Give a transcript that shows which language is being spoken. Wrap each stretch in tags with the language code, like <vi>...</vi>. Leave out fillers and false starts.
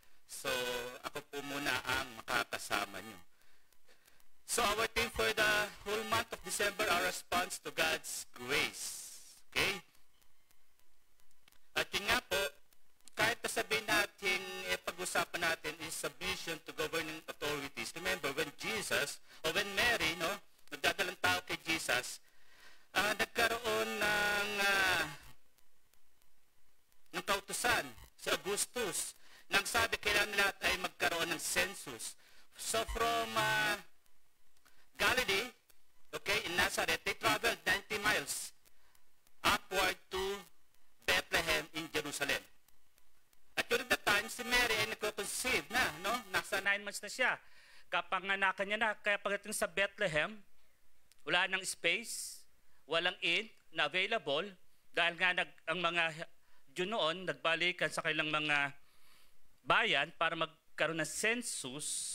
<tl>So, ako po muna ang makakasama nyo.</tl> <en>So, our theme for the whole month of December, our response to God's grace.</en> <tl>Okay? At yun nga po, kahit sabihin natin, pag-usapan natin</tl> <en>is submission to governing authorities. Remember, when Jesus,</en> <tl>o</tl> <en>when Mary,</en> <tl>no, nagdadalang tao kay Jesus, nagkaroon ng kautusan si Augustus nang sabi kailangan lahat ay magkaroon ng census.</tl> <en>So from Galilee, okay, in Nazareth, they traveled 90 miles upward to Bethlehem in Jerusalem.</en> <tl>At</tl> <en>during that time,</en> <tl>si Mary ay nagko-conceive na, no? Nasa 9 months na siya. Kapanganakan niya na, kaya pagdating sa Bethlehem, wala nang space, walang inn na available, dahil nga ang mga Diyon noon, nagbalikan sa kanilang mga bayan para magkaroon ng census.</tl>